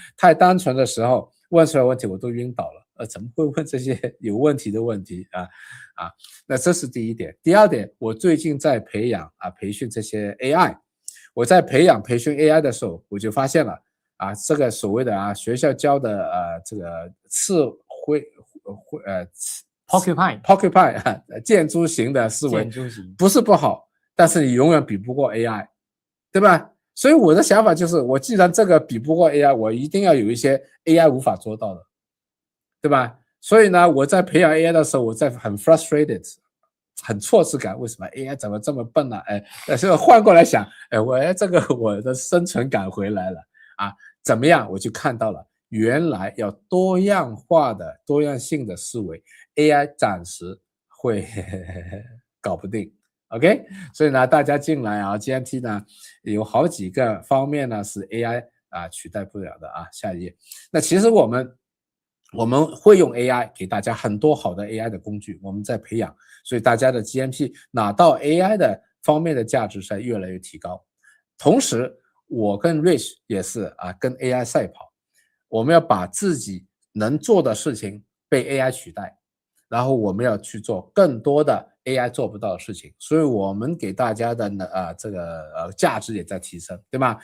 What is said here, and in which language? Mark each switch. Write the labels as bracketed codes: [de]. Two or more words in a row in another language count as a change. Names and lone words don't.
[zh] 太單純的時候問出來問題我都暈倒了，怎麼會問這些有問題的問題啊？那這是第一點。第二點，我最近在培訓這些 AI， 我在培訓 AI 的時候，我就发现了這個所謂的學校教的這個 porcupine 箭豬型的思維不是不好，但是你永遠比不過 AI。對吧？所以我的想法就是，我既然這個比不過 AI， 我一定要有一些 AI 無法做到的，對吧？所以呢，我在培養 AI 的時候，我在很 frustrated， 很挫折感。為什麼 AI 怎麼這麼笨呢？所以換過來想，我的生存感回來了怎麼樣？我就看到了，原來要多樣化的、多樣性的思維 ，AI 暫時會搞不定。OK， 所以呢，大家進來GMT 呢有好幾個方面呢是 AI 取代不了的下一頁。那其實我們會用 AI 給大家很多好的 AI 的工具，我們在培養，所以大家的 GMT 拿到 AI 的方面的價值在越来越提高。同時，我跟 Rich 也是跟 AI 賽跑，我們要把自己能做的事情被 AI 取代，然後我們要去做更多的AI 做不到的事情，所以我們給大家的這個價值也在提升，对吧？